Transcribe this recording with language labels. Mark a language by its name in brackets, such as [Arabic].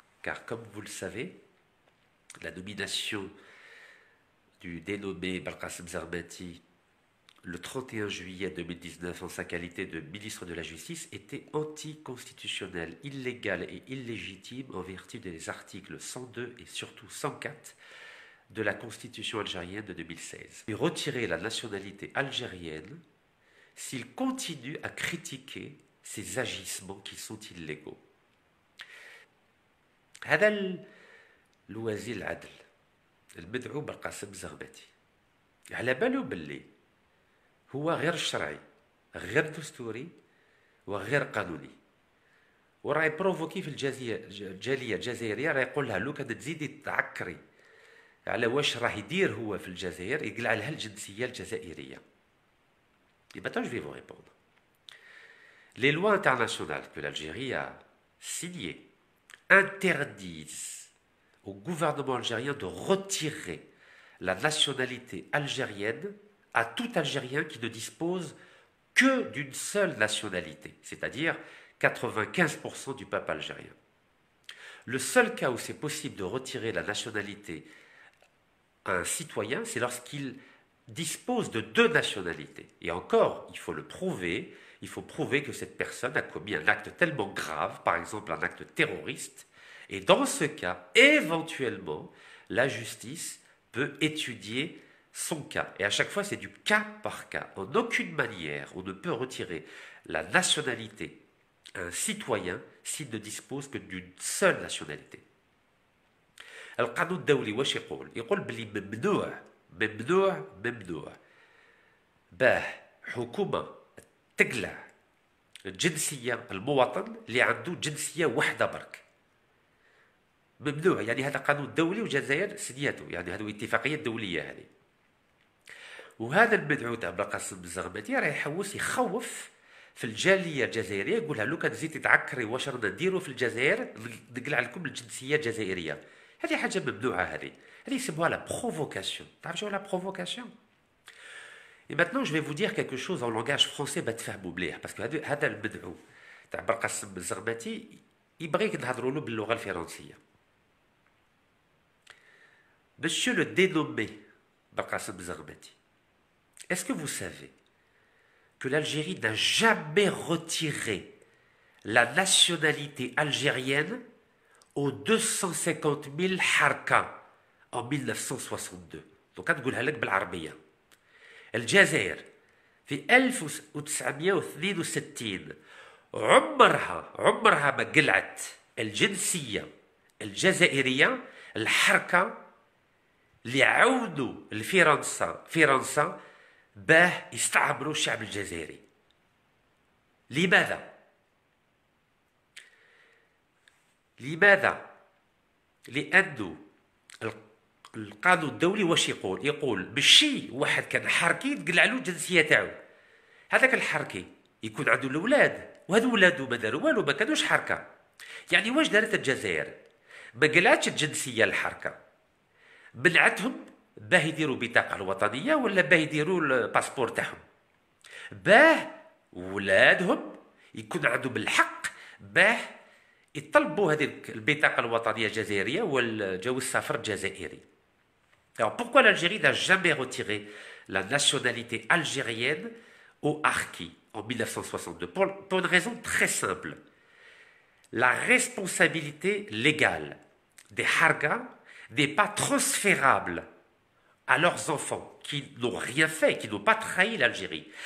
[French] Car comme vous le savez, la nomination du dénommé Belkacem Zarmati le 31 juillet 2019 en sa qualité de ministre de la Justice était anticonstitutionnelle, illégale et illégitime en vertu des articles 102 et surtout 104 de la Constitution algérienne de 2016. Et retirer la nationalité algérienne s'il continue à critiquer ces agissements qui sont illégaux. [Arabic] هذا الوزير العدل المدعو بالقاسم الزغماتي على باله باللي هو غير شرعي، غير دستوري وغير قانوني، وراه يبروفوكي في الجاليه الجزائريه. راه يقول لها لو كان تزيدي تعكري على واش راه يدير هو في الجزائر يقلع لها الجنسيه الجزائريه. [French] Et maintenant je vais vous répondre. Les lois internationales que l'Algérie a signées interdisent au gouvernement algérien de retirer la nationalité algérienne à tout Algérien qui ne dispose que d'une seule nationalité, c'est-à-dire 95% du peuple algérien. Le seul cas où c'est possible de retirer la nationalité à un citoyen, c'est lorsqu'il dispose de 2 nationalités. Et encore, il faut le prouver, il faut prouver que cette personne a commis un acte tellement grave, par exemple un acte terroriste, et dans ce cas, éventuellement, la justice peut étudier son cas. Et à chaque fois, c'est du cas par cas. En aucune manière, on ne peut retirer la nationalité à un citoyen s'il ne dispose que d'une seule nationalité. [Arabic] القانون الدولي واش يقول بلي ممنوع باه حكومة تقلع الجنسية المواطن اللي عنده جنسية واحدة برك. ممنوع، يعني هذا قانون دولي والجزائر سنياته، يعني هذه اتفاقية دولية هذه. وهذا المدعو تاع بالقاسم الزغماتي راه يحوس يخوف في الجاليه الجزائريه، يقول لها لو كان زيدتي تعكري واش رانا نديروا في الجزائر نقلع لكم الجنسيه الجزائريه. هذه حاجه ممنوعه، هذه يسموها لا بروفوكاسيون. تعرف شنو لا بروفوكاسيون؟ [French] Et maintenant je vais vous dire quelque chose en langage français [Arabic] بتفهموا مليح، باسكو هذا المدعو تاع بالقاسم الزغماتي يبغيك نهضروا له باللغه الفرنسيه. [French] Monsieur le dénommé Belkacem Zarmati, est-ce que vous savez que l'Algérie n'a jamais retiré la nationalité algérienne aux 250 000 harka en 1962؟ Donc [Arabic] نقولها لك بالعربية. الجزائر في 1962 عمرها ما قلعت الجنسية الجزائرية الحركة اللي عاونوا فرنسا باه يستعمروا الشعب الجزائري. لماذا؟ لأنه القانون الدولي واش يقول ماشي واحد كان حركي تقلع له الجنسية تاعو. هذاك الحركي يكون عنده الأولاد، وهذو ولادو ما داروا والو، ما كانوش حركة. يعني واش دارت الجزائر؟ ما قلعتش الجنسية الحركة، منعتهم باه يديروا بطاقة الوطنية ولا باه يديروا الباسبور تاعهم، باه ولادهم يكون عندهم الحق باه يطلبوا هذه البطاقة الوطنية الجزائرية والجواز السفر الجزائري. [French] Alors pourquoi l'Algérie n'a jamais retiré la nationalité algérienne aux harkis en 1962? Pour une raison très simple. La responsabilité légale des harkas n'est pas transférable à leurs enfants qui n'ont rien fait, qui n'ont pas trahi l'Algérie.